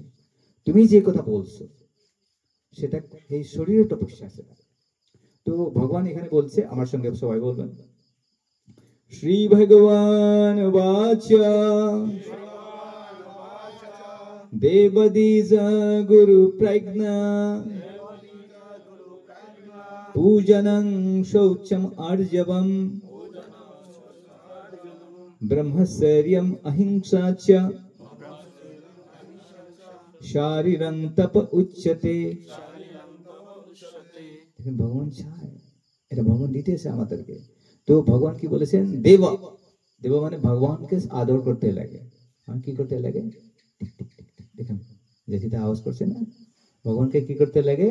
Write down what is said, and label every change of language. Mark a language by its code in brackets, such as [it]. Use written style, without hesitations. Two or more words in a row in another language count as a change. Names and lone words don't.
[bn] তুমি যে কথা বলছো সেটা এই শরীরের তপস্যা আছে। তো ভগবান এখানে বলছে, আমার সঙ্গে সবাই বলবেন, [sa] শ্রী ভগবান বাচা দেবদীজ গুরু প্রজ্ঞা পূজনং শৌচম আর্জবম ব্রহ্মচর্যম অহিংসা চ শারীরং তপ উচ্যতে। [bn] ভগবান চায়, এটা ভগবান দিতেছে আমাদেরকে। তো ভগবান কি বলেছেন? দেব, দেব মানে ভগবানকে আদর করতে লাগে। আর কি করতে লাগে? দেখেন যেটা আওয়াজ করছে না, ভগবানকে কি করতে লাগে?